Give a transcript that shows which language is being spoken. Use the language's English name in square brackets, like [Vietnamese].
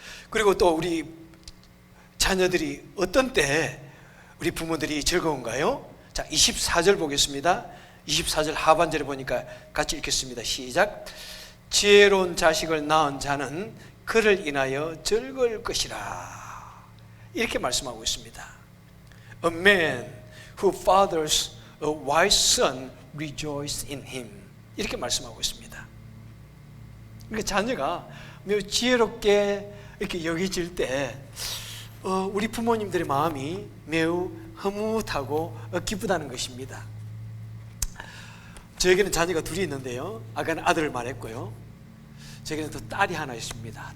[Korean] 그리고 또 우리 자녀들이 어떤 때 우리 부모들이 즐거운가요? 자, 24절 보겠습니다. 24절 하반절에 보니까 같이 읽겠습니다. 시작. 지혜로운 자식을 낳은 자는 그를 인하여 즐거울 것이라. 이렇게 말씀하고 있습니다. [English] A man who fathers a wise son rejoices in him. [Korean] 이렇게 말씀하고 있습니다. 그러니까 자녀가 매우 지혜롭게 이렇게 여겨질 때 우리 부모님들의 마음이 매우 흐뭇하고 기쁘다는 것입니다. 저에게는 자녀가 둘이 있는데요, 아까는 아들을 말했고요, 저에게는 또 딸이 하나 있습니다.